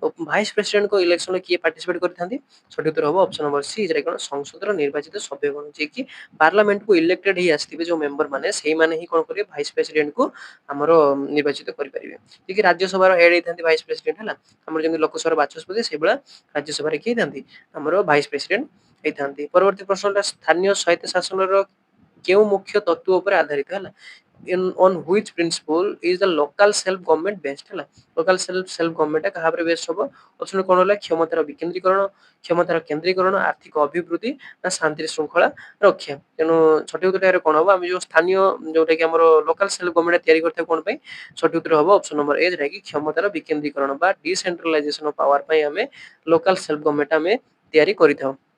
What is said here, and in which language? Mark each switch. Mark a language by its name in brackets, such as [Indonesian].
[Odia] Vice ପ୍ରେସିଡେଣ୍ଟଙ୍କ ଇଲେକ୍ସନରେ କିଏ participate କରିଥାନ୍ତି? ସଠିକ ଉତ୍ତର ହବ ଅପସନ ନମ୍ବର ସି, ଯାହା କଣ ସଂସଦର ନିର୍ବାଚିତ ସଭ୍ୟଗଣ, ଯିଏ କି ପାର୍ଲାମେଣ୍ଟକୁ ଇଲେକ୍ଟେଡ ହେଇ ଆସିଥିବେ ଯୋଉ ମେମ୍ବର ମାନେ, ସେଇମାନେ ହିଁ କଣ କରିବେ? ଭାଇସ ପ୍ରେସିଡେଣ୍ଟକୁ ଆମର ନିର୍ବାଚିତ କରିପାରିବେ। ଯିଏ କି ରାଜ୍ୟସଭାର ହେଡ ହେଇଥାନ୍ତି ଭାଇସ ପ୍ରେସିଡେଣ୍ଟ ହେଲା। ଆମର ଯେମିତି ଲୋକସଭାର ବାଚସ୍ପତି, ସେଇଭଳିଆ ରାଜ୍ୟସଭାରେ କିଏ ହେଇଥାନ୍ତି? ଆମର ଭାଇସ ପ୍ରେସିଡେଣ୍ଟ ହେଇଥାନ୍ତି। ପରବର୍ତ୍ତୀ ପ୍ରଶ୍ନଟା ସ୍ଥାନୀୟ ସ୍ୱାୟତ୍ତ ଶାସନର କେଉଁ ମୁଖ୍ୟ ତତ୍ତ୍ୱ ଉପରେ ଆଧାରିତ ହେଲା? [English] on which principle is the local self government based ହେଲା। [Odia] local self government ଟା କାହା ଉପରେ ବେଷ୍ଟ ହବ? ଅପସନ କଣ ହେଲା? କ୍ଷମତାର ବିକେନ୍ଦ୍ରୀକରଣ, କ୍ଷମତାର କେନ୍ଦ୍ରୀକରଣ, ଆର୍ଥିକ ଅଭିବୃଦ୍ଧି, ନା ଶାନ୍ତି ଶୃଙ୍ଖଳା ରକ୍ଷା। ତେଣୁ ସଠିକ ଉତ୍ତର କଣ ହବ? ଆମେ ଯୋଉ ସ୍ଥାନୀୟ ଯୋଉଟା କି ଆମର ଲୋକାଲ ସେଲ୍ଫ ଗଭର୍ଣ୍ଣମେଣ୍ଟ ତିଆରି କରିଥାଉ କଣ ପାଇଁ? ସଠିକ ଉତ୍ତର ହବ ଅପସନ ନମ୍ବର ଏ, ଯୋଉଟା କି କ୍ଷମତାର ବିକେନ୍ଦ୍ରୀକରଣ ବା ଡିସେଣ୍ଟ୍ରାଲାଇଜେସନ ଅଫ ପାୱାର ପାଇଁ ଆମେ ଲୋକାଲ ସେଲ୍ଫ ଗଭର୍ଣ୍ଣମେଣ୍ଟ ଆମେ ତିଆରି କରିଥାଉ।